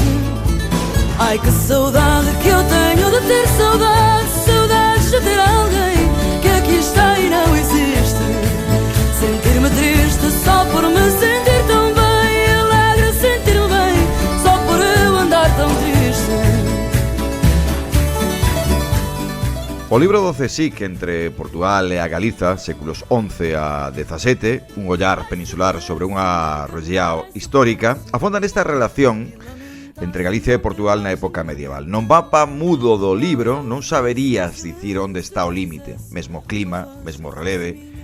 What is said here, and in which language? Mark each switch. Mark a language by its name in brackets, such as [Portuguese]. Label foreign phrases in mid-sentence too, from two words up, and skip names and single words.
[Portuguese] Ai que saudade que eu tenho de ter saudade, saudades de ter alguém que aqui está e não existe. Sentir-me triste só por me sentir tão bem, alegre sentir-me bem só por eu andar tão triste. [Galician] O O libro do CSIC entre Portugal e a Galiza, séculos XI a XVII, un ollar peninsular sobre unha rexión histórica, afonda nesta relación entre Galicia e Portugal na época medieval. No mapa mudo do libro non saberías dicir onde está o límite, mesmo clima, mesmo releve.